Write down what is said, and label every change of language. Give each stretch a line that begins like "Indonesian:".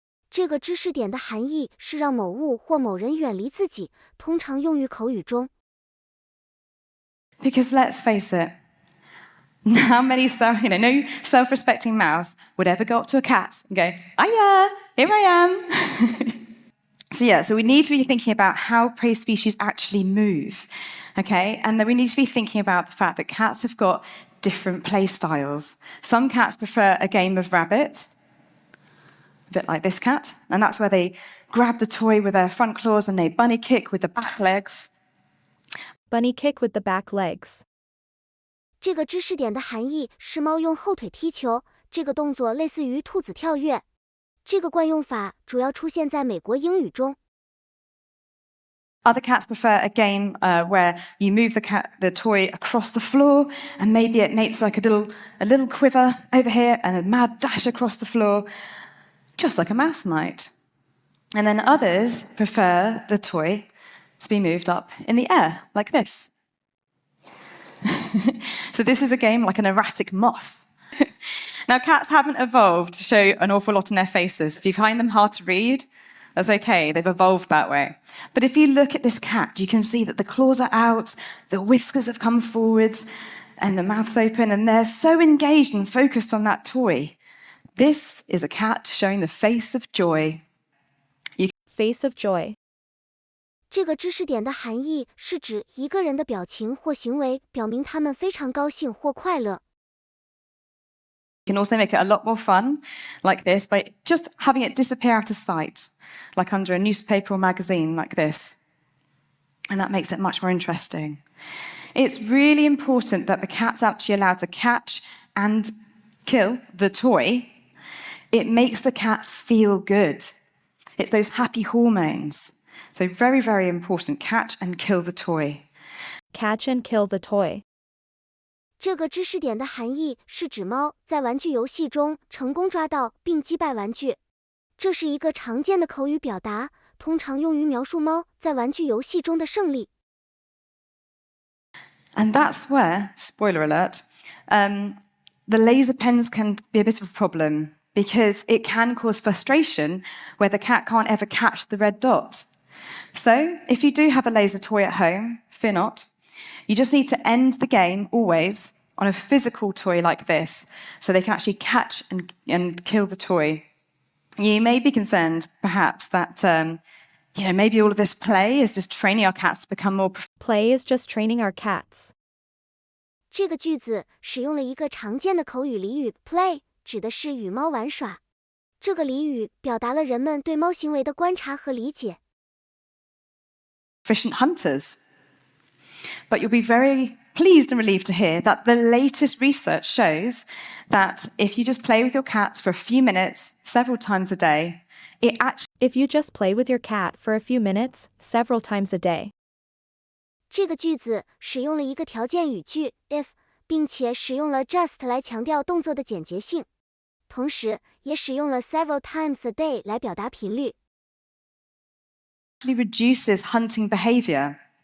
Chinese: 这个知识点的含义是让某物或某人远离自己，通常用于口语中。
English: Because let's face it, how many no self-respecting mouse would ever go up to a cat and go, "Hiya, here I am." So we need to be thinking about how prey species actually move, okay? And then we need to be thinking about the fact that cats have got different play styles. Some cats prefer a game of rabbit, a bit like this cat, and that's where they grab the toy with their front claws and they bunny kick with the back legs. Bunny kick with the back legs.
Chinese: 这个知识点的含义是猫用后腿踢球，这个动作类似于兔子跳跃。这个惯用法主要出现在美国英语中。
English: Other cats prefer a game where you move the toy across the floor, and maybe it makes like a little quiver over here and a mad dash across the floor, just like a mouse might. And then others prefer the toy to be moved up in the air, like this. So this is a game like an erratic moth. Now, cats haven't evolved to show an awful lot in their faces. If you find them hard to read, that's okay, they've evolved that way. But if you look at this cat, you can see that the claws are out, the whiskers have come forwards, and the mouth's open, and they're so engaged and focused on that toy. This is a cat showing the face of joy. Face of joy.
Chinese: 这个知识点的含义是指一个人的表情或行为表明他们非常高兴或快乐。
English: You can also make it a lot more fun, like this, by just having it disappear out of sight, like under a newspaper or magazine, like this. And that makes it much more interesting. It's really important that the cat's actually allowed to catch and kill the toy. It makes the cat feel good. It's those happy hormones. So very, very important, catch and kill the toy. Catch and kill the toy.
Chinese: 这个知识点的含义是指猫在玩具游戏中成功抓到并击败玩具。这是一个常见的口语表达，通常用于描述猫在玩具游戏中的胜利。
English: And that's where, spoiler alert, the laser pens can be a bit of a problem because it can cause frustration where the cat can't ever catch the red dot. So if you do have a laser toy at home, fear not. You just need to end the game always on a physical toy like this, so they can actually catch and kill the toy. You may be concerned, perhaps, that maybe all of this play is just training our cats to become more. Play is just training our cats.
Chinese: 这个句子使用了一个常见的口语俚语 play， 指的是与猫玩耍。这个俚语表达了人们对猫行为的观察和理解。
English: Efficient hunters. But you'll be very pleased and relieved to hear that the latest research shows that if you just play with your cat for a few minutes, several times a day, If you just play with your cat for a few minutes, several times a day.
Chinese: 这个句子使用了一个条件语句 if， 并且使用了 just 来强调动作的简洁性，同时也使用了
English: several times a day
Chinese: 来表达频率。
English: reduces hunting behavior.